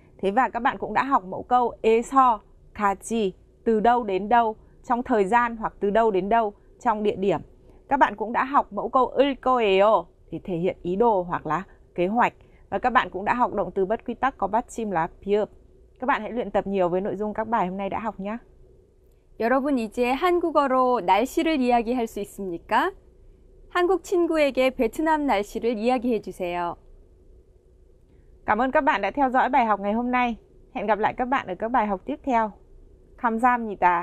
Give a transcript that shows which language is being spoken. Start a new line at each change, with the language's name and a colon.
Vietnamese: Thế và các bạn cũng đã học mẫu câu 에서 가지, từ đâu đến đâu, trong thời gian hoặc từ đâu đến đâu, trong địa điểm. Các bạn cũng đã học mẫu câu 을 거예요 để thể hiện ý đồ hoặc là kế hoạch. Và các bạn cũng đã học động từ bất quy tắc có bắt chim là 비읍. Các bạn hãy luyện tập nhiều với nội dung các bài hôm nay đã học nhé.
Korean: 여러분 이제 한국어로 날씨를 이야기할 수 있습니까? 한국 친구에게 베트남 날씨를 이야기해 주세요.
Vietnamese: Cảm ơn các bạn đã theo dõi bài học ngày hôm nay. Hẹn gặp lại các bạn ở các bài học tiếp theo.
Korean: 감사합니다.